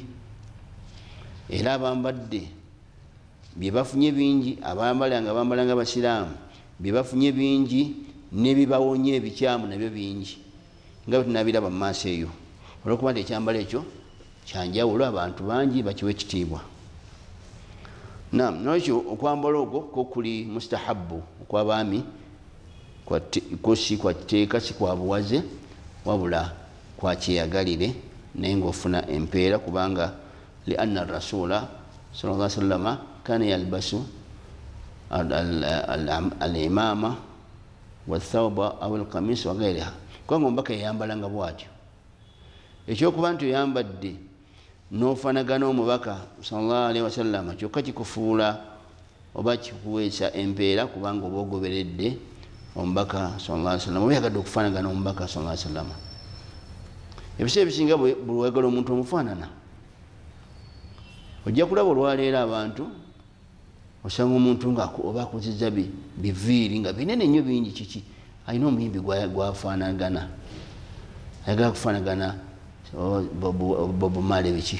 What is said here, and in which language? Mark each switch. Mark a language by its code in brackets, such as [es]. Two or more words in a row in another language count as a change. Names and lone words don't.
[lg] Era abambadde bye bafunye bingi, abambala nga bambala nga basiraamu bye bafunye bingi, n'ebibawonya ebikyamu nabyo bingi nga bwe tunabiraba mu maaso eyo, olw'okuba nti ekyambalo ekyo kyanjawulo, abantu bangi bakiwa ekitiibwa. Nolwekyo okwambala okwo ko kuli mustahabu okw'abaami, ko si kwa kiteeka, si kwa buwaze, wabula kwa kyeyagalire, naye ng'ofuna empeera, kubanga [ar] لأن رسول صلى الله عليه وسلم كان يلبس العمامة والثوب أو القميص وغيرها, [lg] kubanga omubaka yayambalanga bw'atyo. Ekyokuba nti oyambadde n'ofanagana omubaka [ar] صلى الله عليه وسلم [lg] kyokka kikufuula oba kikuweesa empeera, kubanga oba ogoberedde omubaka [ar] صلى الله عليه وسلم, [lg] oba yagadde okufaanagana omubaka [ar] صلى الله عليه وسلم. [lg] Ebiseera ebisinga buli wayagala omuntu omufaanana, ojja kulaba olwaleero abantu osanga omuntu nga oba akozezza biviiri nga binene nnyo bingi, kiki alina omuyimbi gwafaanagana, ayagala kufaanagana Bob Marley biki.